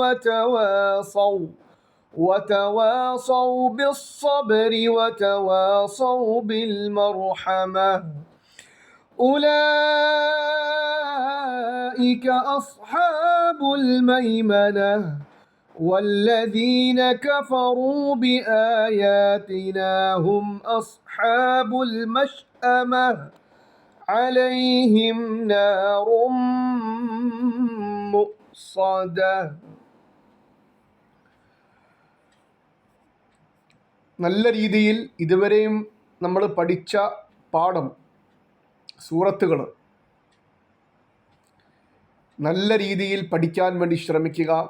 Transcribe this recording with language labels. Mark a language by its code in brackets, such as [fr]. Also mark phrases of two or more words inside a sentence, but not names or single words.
[ar] وتواصوا بالصبر وتواصوا بالمرحمة أولئك أصحاب الميمنة والذين كفروا بآياتنا هم أصحاب المشأمة عليهم نار مؤصدة. [ml] നല്ല രീതിയിൽ ഇതുവരെയും നമ്മൾ പഠിച്ച പാഠം, സൂറത്തുകൾ നല്ല രീതിയിൽ പഠിക്കാൻ വേണ്ടി ശ്രമിക്കുക.